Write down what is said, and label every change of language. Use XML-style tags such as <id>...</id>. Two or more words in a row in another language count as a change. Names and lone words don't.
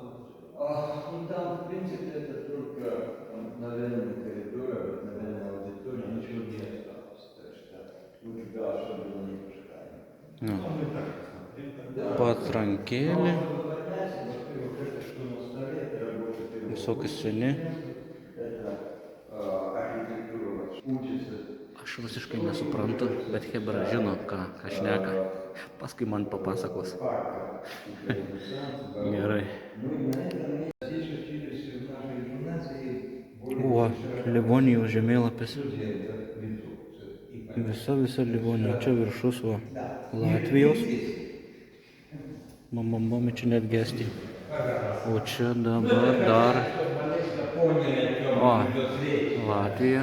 <ru>Ну, там, в принципе, это только, наверное, Служба особенно не пускаем.</ru> <lt>Nu. Patrankėlė.</lt> <ru>Это что на столе, это работает.</ru> <lt>Visokie seni.</lt> <ru>Это архитектура учится.</ru> <lt>Aš visiškai nesuprantu, bet Hebra žino, ką šneka. Paskui man papasakos. Gerai.</lt> <ru>Здесь учились в нашей гимназии</ru> <lt>O, Livonijos žemėlapis. Visa Livonija. Čia viršus va. Latvijos. Mama čia net gesti. O čia dabar dar. O, Latvija.</lt>